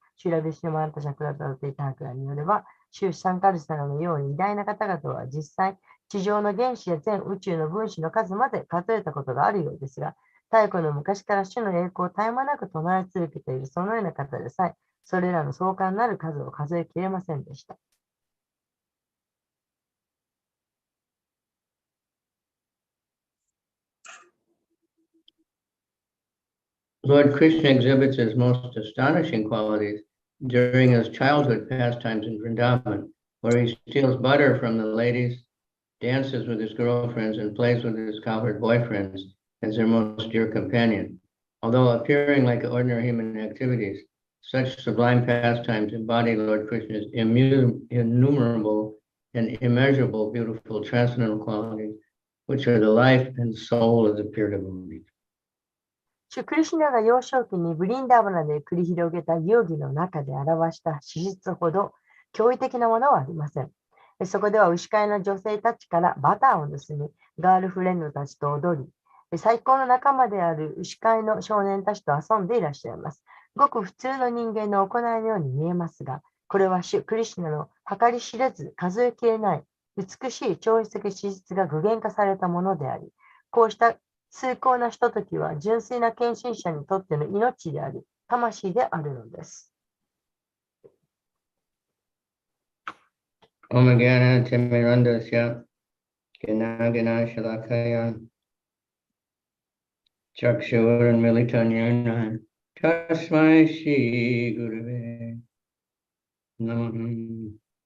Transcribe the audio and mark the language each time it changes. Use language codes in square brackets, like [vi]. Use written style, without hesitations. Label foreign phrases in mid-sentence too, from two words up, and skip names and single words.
[ja] シュラビシュマンタ・シャクラタルティ・タークラによれば、シャンカルサナのように偉大な方々は実際、地上の原子や全宇宙の分子の数まで数えたことがあるようですが、太古の昔から主の栄光を絶え間なく唱え続けているそのような方でさえ、 それらの壮観なる数を数えきれませんでした。 [en] Lord Krishna exhibits his most astonishing qualities during his childhood pastimes in Vrindavan, where he steals butter from the ladies, dances with his girlfriends, and plays with his cowherd boyfriends as their most dear companion. Although appearing like ordinary human activities, such sublime pastimes embody Lord Krishna's innumerable and immeasurable beautiful transcendental qualities, which are the life and soul of the pure devotees. [ja] 主クリシュナが幼少期にブリンダーバナで繰り広げた遊戯の中で表した資質ほど驚異的なものはありません。そこでは牛飼いの女性たちからバターを盗み、ガールフレンドたちと踊り、最高の仲間である牛飼いの少年たちと遊んでいらっしゃいます。ごく普通の人間の行いのように見えますが、これは主クリシュナの計り知れず数えきれない美しい超越的資質が具現化されたものであり、こうした崇高なひとときは純粋な献身者にとっての命であり、魂であるのです。 [sa] ॐ ज्ञान तिमिरान्धस्य ज्ञानाञ्जन शलाकया चक्षुरुन् मीलितं येन तस्मै श्री गुरवे नमः.